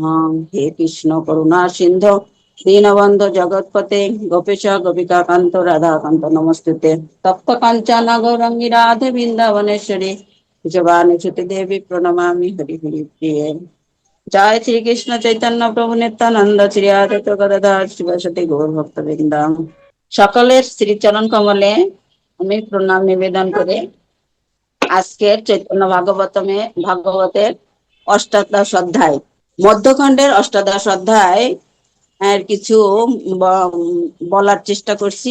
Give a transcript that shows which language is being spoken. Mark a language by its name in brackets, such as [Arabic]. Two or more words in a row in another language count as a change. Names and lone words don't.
[Sanskrit] हे कृष्ण करुणा सिंधु दीनबंधु जगत्पते गोपेश गोपिका कांत राधा कांत नमस्ते। तप्त कांचन गौरंगी राधे वृंदावनेश्वरी जवानुसुते देवी प्रणमामि हरि हरि प्रिये। जय श्री कृष्ण चैतन्य प्रभु नित्यानंद श्री आदित्य गदाधर शिवसती गौर भक्त बृंदा। [Bangla] সকলের শ্রীচরণ কমলে আমি প্রণাম নিবেদন করে আজকের চৈতন্য ভাগবতের অষ্টাদশ অধ্যায়, মধ্যখণ্ডের অষ্টাদশ অধ্যায় এর কিছু বলার চেষ্টা করছি।